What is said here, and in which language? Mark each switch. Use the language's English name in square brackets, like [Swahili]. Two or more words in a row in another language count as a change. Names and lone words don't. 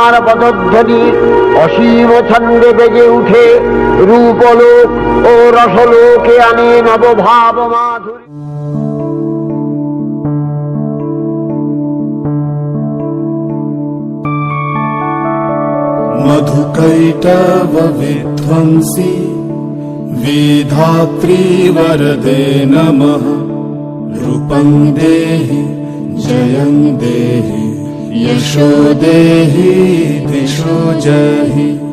[Bangla] পদধ্বনি অসীম ছন্দে বেজে উঠে রূপলোক ও রসলোকে আনে নবভাব মাধুরী। [Sanskrit] मधुकैटव विध्वंसी विधात्री वरदे नमः। रूपं देहि जयं देहि यशो देहि दिशो जहि।